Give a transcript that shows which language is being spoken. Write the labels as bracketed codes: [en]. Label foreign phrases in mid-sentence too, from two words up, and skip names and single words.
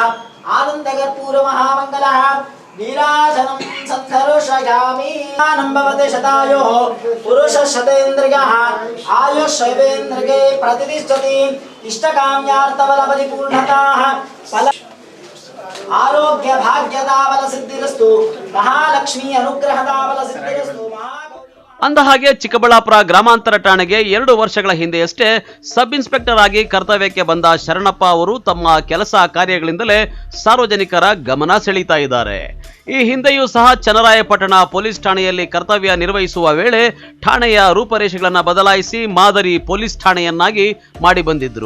[sa] आनन्दकर्पूरमहामङ्गलः नीराजनं सन्धर्षयामि आनं भवति शतायुः पुरुषशतेन्द्रियः आयुष्येवेन्द्रिये प्रतिष्ठति इष्टकाम्यार्थबलपरिपूर्णताः आरोग्य भाग्यदा बलसिद्धिरस्तु महालक्ष्मी अनुग्रहदा बलसिद्धिरस्तु. [kn] ಅಂದಹಾಗೆ ಚಿಕ್ಕಬಳ್ಳಾಪುರ ಗ್ರಾಮಾಂತರ ಠಾಣೆಗೆ 2 ವರ್ಷಗಳ ಹಿಂದೆಯಷ್ಟೇ [en] sub inspector [kn] ಆಗಿ ಕರ್ತವ್ಯಕ್ಕೆ ಬಂದ ಶರಣಪ್ಪ ಅವರು ತಮ್ಮ ಕೆಲಸ ಕಾರ್ಯಗಳಿಂದಲೇ ಸಾರ್ವಜನಿಕರ ಗಮನ ಸೆಳೀತಾ ಇದ್ದಾರೆ. ಈ ಹಿಂದೆಯೂ ಸಹ ಚನ್ನರಾಯಪಟ್ಟಣ ಪೊಲೀಸ್ ಠಾಣೆಯಲ್ಲಿ ಕರ್ತವ್ಯ ನಿರ್ವಹಿಸುವ ವೇಳೆ ಠಾಣೆಯ ರೂಪರೇಷೆಗಳನ್ನು ಬದಲಾಯಿಸಿ ಮಾದರಿ ಪೊಲೀಸ್ ಠಾಣೆಯನ್ನಾಗಿ ಮಾಡಿ ಬಂದಿದ್ರು.